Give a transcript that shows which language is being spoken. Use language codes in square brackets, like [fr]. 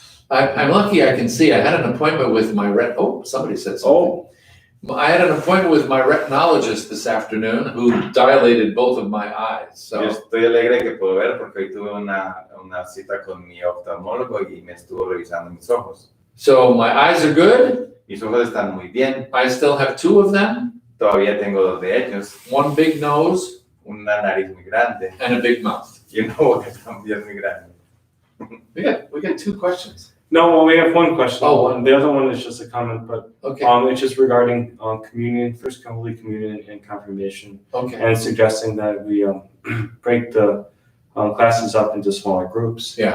[en] I'm lucky I can see. I had an appointment with my somebody said something. I had an appointment with my retinologist this afternoon who dilated both of my eyes. So. [es] Yo estoy alegre que puedo ver porque hoy tuve una cita con mi oftalmólogo y me estuvo revisando mis ojos. [en] So my eyes are good. [es] Mis ojos están muy bien. [en] I still have 2 of them. [es] Todavía tengo 2 de ellos. [en] One big nose. [es] Una nariz muy grande. [en] And a big mouth. [es] Y una boca también muy grande. [en] We got 2 questions. No, well, we have one question. Oh, one. The other one is just a comment, but Okay. it's just regarding communion, First Holy Communion and confirmation, Okay. and suggesting that we break the classes up into smaller groups.